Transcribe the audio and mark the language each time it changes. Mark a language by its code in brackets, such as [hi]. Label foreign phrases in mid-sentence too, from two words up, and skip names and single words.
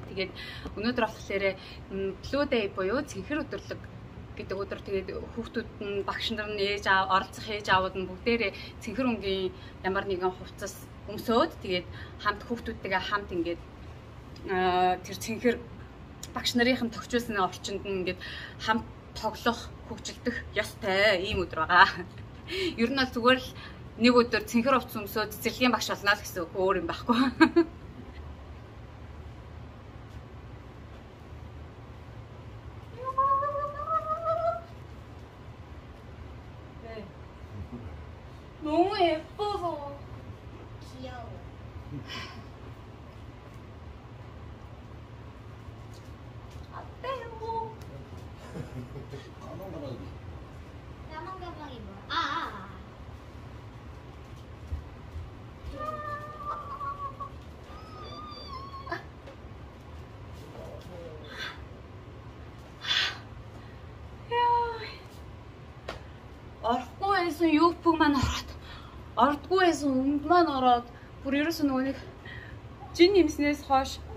[mn] Тэгээд өнөөдөр болохоор Blue Day буюу цэнхэр өдөрлөг гэдэг өдөр тэгээд хүүхдүүд нь багш нар нь ээж аав оролцох ээж аавууд нь бүгдээрээ цэнхэр өнгийн ямар нэгэн хувцас өмсөөд тэгээд хамт хүүхдүүдтэйгээ хамт ингээд тэр цэнхэр багш нарын тохижуулсан орчинд нь ингээд хамт тоглох, хөгжилдөх ёстой ийм өдөр байгаа. Ер нь бол зүгээр л нэг өдөр цэнхэр хувцас өмсөөд цэцэрлэгийн багш болно л гэсэн өөр юм байхгүй. [ko] 너무 예뻐서 귀여워. 어때요? 까만 가방이 뭐야? [mn] Орохгүй байсан юуфг маань ороод ордгүй байсан өмд маань ороод бүр ерөөсөө нөгөө нэг жин нэмснээс хойш